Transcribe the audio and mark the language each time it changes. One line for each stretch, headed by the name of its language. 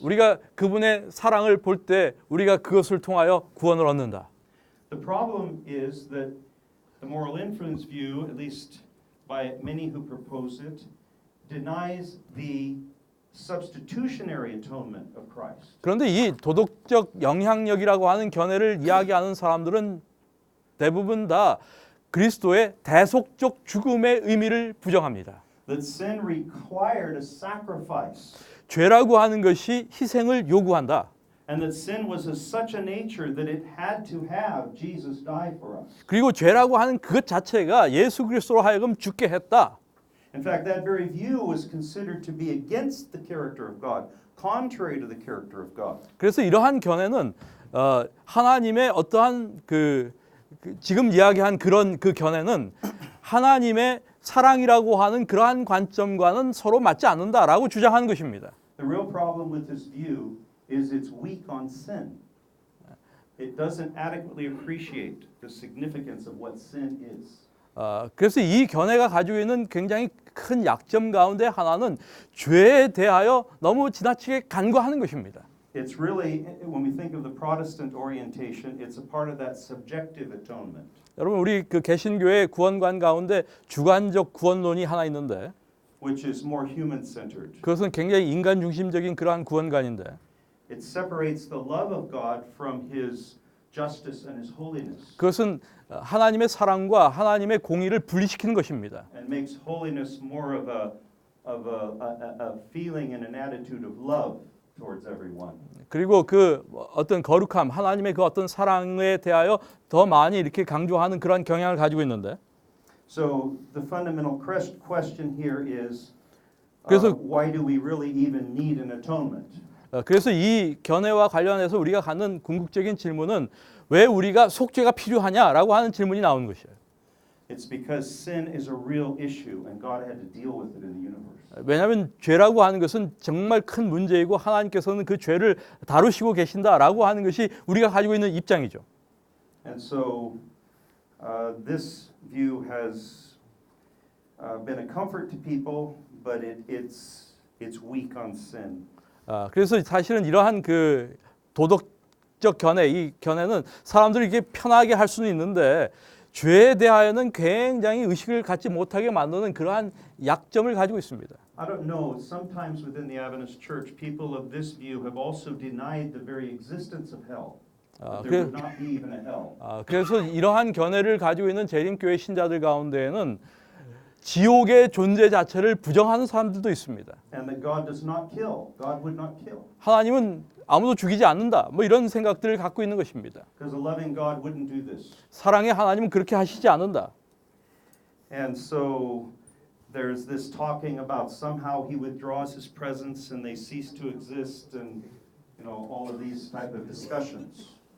Korean: 우리가 그분의 사랑을 볼 때 우리가 그것을 통하여 구원을 얻는다.
English: The problem is that the moral influence view, at least by many who propose it, denies the substitutionary atonement of Christ.
Korean: 그런데 이 도덕적 영향력이라고 하는 견해를 이야기하는 사람들은 대부분 다 그리스도의 대속적 죽음의 의미를 부정합니다.
English: That sin required a sacrifice,
Korean: 죄라고 하는 것이 희생을 요구한다.
English: and that sin was of such a nature that it had to have Jesus die for us.
Korean: 그리고 죄라고 하는 그것 자체가 예수 그리스도로 하여금 죽게 했다.
English: In fact, that very view was considered to be against the character of God, contrary to the character of God.
Korean: 그래서 이러한 견해는 하나님의 어떠한 지금 이야기한 그런 그 견해는 하나님의 사랑이라고 하는 그러한 관점과는 서로 맞지 않는다라고 주장하는 것입니다.
English: The real problem with this view is it's weak on sin. It doesn't adequately appreciate the significance of what sin is.
Korean: 그래서 이 견해가 가지고 있는 굉장히 큰 약점 가운데 하나는 죄에 대하여 너무 지나치게 간과하는 것입니다.
English: It's really, when we think of the Protestant orientation, it's a part of that subjective atonement.
Korean: 여러분 우리 그 개신교의 구원관 가운데 주관적 구원론이 하나 있는데
English: Which is more human-centered.
Korean: 그것은 굉장히 인간 중심적인 그러한 구원관인데
English: It separates the love of God from His justice and His holiness,
Korean: 그것은 하나님의 사랑과 하나님의 공의를 분리시키는 것입니다.
English: and makes holiness more of a feeling and an attitude of love towards everyone.
Korean: 그리고 그 어떤 거룩함, 하나님의 그 어떤 사랑에 대하여 더 많이 이렇게 강조하는 그런 경향을 가지고 있는데
English: So the fundamental question here is,
Korean: 그래서
English: why do we really even need an atonement?
Korean: 그래서 이 견해와 관련해서 우리가 갖는 궁극적인 질문은 왜 우리가 속죄가 필요하냐라고 하는 질문이 나오는 것이에요.
English: It's because sin is a real issue and God had to deal with it in the universe.
Korean: 왜냐하면 죄라고 하는 것은 정말 큰 문제이고 하나님께서는 그 죄를 다루시고 계신다라고 하는 것이 우리가 가지고 있는 입장이죠.
English: And so this view has been a comfort to people, but it's weak on sin.
Korean: 그래서 사실은 이러한 그 도덕적 견해, 이 견해는 사람들이 이게 편하게 할 수는 있는데 죄에 대하여는 굉장히 의식을 갖지 못하게 만드는 그러한 약점을 가지고 있습니다.
English: I don't know, sometimes within the Adventist Church, people of this view have also denied the very existence of hell. That there would not be even a hell.
Korean: 그래서 이러한 견해를 가지고 있는 재림교회 신자들 가운데에는 지옥의 존재 자체를 부정하는 사람들도 있습니다.
English: And that God does not kill. God would not kill.
Korean: 하나님은 아무도 죽이지 않는다. 뭐 이런 생각들을 갖고 있는 것입니다.
English: Because a loving God wouldn't do this.
Korean: 사랑의 하나님은 그렇게 하시지 않는다.
English: And so there's this talking about somehow he withdraws his presence and they cease to exist and all of these type of discussions.